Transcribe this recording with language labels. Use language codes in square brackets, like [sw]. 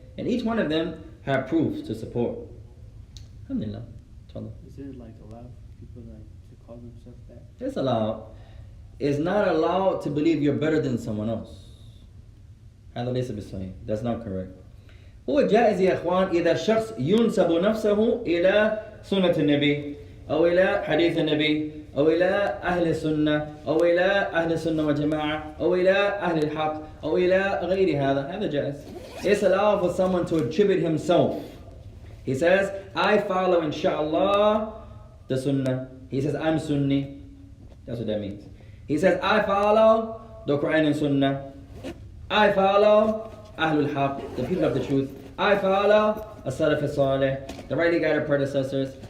[en] And each one of them have proofs to support. Alhamdulillah. Is it like allowed for people to call themselves that? It's allowed. It's not allowed to believe you're better than someone else. [ar] هذا ليس بالصحيح. [en] That's not correct. [ar] هو جائز يا إخوان إذا الشخص ينسب نفسه إلى سنة النبي أو إلى حديث النبي أو إلى أهل السنة أو إلى أهل السنة والجماعة أو إلى أهل الحق أو إلى غير هذا جائز. [en] It's allowed for someone to attribute himself. He says, I follow inshaAllah the Sunnah. He says, I'm Sunni. That's what that means. He says, I follow the Quran and Sunnah. I follow Ahlul Haq, the people of the truth. I follow As-Salaf As-Salih, the rightly guided predecessors.